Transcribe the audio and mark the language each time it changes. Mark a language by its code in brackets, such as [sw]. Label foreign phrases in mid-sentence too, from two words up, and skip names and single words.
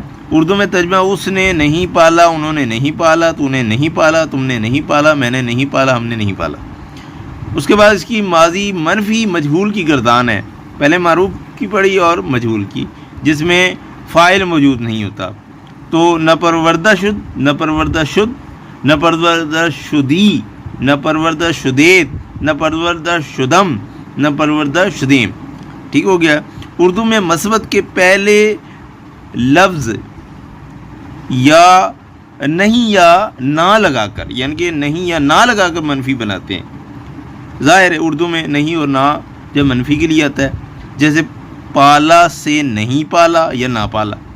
[ur] اردو میں ترجمہ: اس نے نہیں پالا، انہوں نے نہیں پالا، تو نے نہیں پالا، تم نے نہیں پالا، میں نے نہیں پالا، ہم نے نہیں پالا۔ اس کے بعد اس کی ماضی منفی مجہول کی گردان ہے، پہلے معروف کی پڑھی اور مجہول کی، جس میں فاعل موجود نہیں ہوتا۔ [fa] تو نپروردہ شد، نپروردہ شد، نپروردہ شدی، نپروردہ شدید، نپروردہ شدم، نپروردہ شدیم۔ [ur] ٹھیک ہو گیا۔ اردو میں مثبت کے پہلے لفظ یا نہیں یا نہ لگا کر، یعنی کہ نہیں یا نہ لگا کر منفی بناتے ہیں۔ ظاہر ہے اردو میں نہیں اور نہ جب منفی کے لیے آتا ہے، جیسے پالا سے نہیں پالا یا نہ پالا۔